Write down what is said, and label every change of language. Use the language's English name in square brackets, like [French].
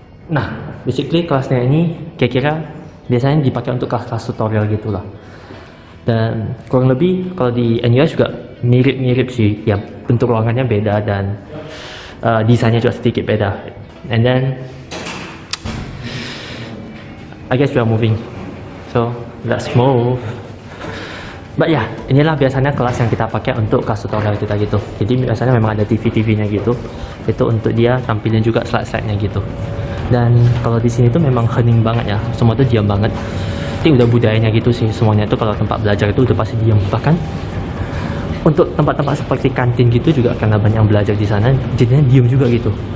[Indonesian] Nah, basically kelasnya ini kira-kira biasanya dipakai untuk kelas tutorial gitulah. Dan kurang lebih kalau di NUS juga mirip-mirip sih. Ya, bentuk ruangannya beda dan desainnya juga sedikit beda. [English] And then I guess we are moving. So let's move. [Indonesian] But ya, inilah biasanya kelas yang kita pakai untuk kelas tutorial kita gitu. Jadi biasanya memang ada TV-nya gitu. Itu untuk dia tampilin juga slide-slide-nya gitu. Dan kalau di sini tuh memang hening banget ya. Semua tuh diam banget. Itu udah budayanya gitu sih. Semuanya tuh kalau tempat belajar itu udah pasti diam. Bahkan untuk tempat-tempat seperti kantin gitu juga karena banyak yang belajar di sana, jadinya diam juga gitu.